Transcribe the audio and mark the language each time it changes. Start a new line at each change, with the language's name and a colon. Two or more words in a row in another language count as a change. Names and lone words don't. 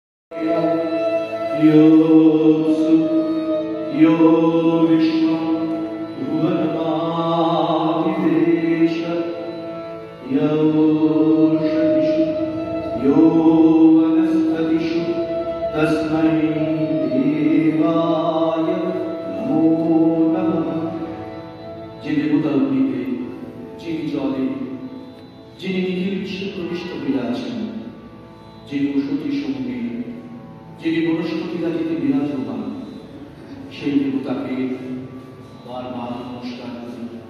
Sanskrit: यो विष्णु भुवनादिदेश यो षदिषु यो वनस्पतिषु तस्मै देवाय नमो नमः।
Bangla: যে দেবতা অগ্নিতে, যিনি জলে, যিনি নিখিল বিশ্বে প্রবিষ্ট হইয়াছেন, যিনি ঔষধি সঙ্গে, যিনি বনস্পতি রাজিতে বিরাজমান, সেই দেবতাকে বারবার নমস্কার করি।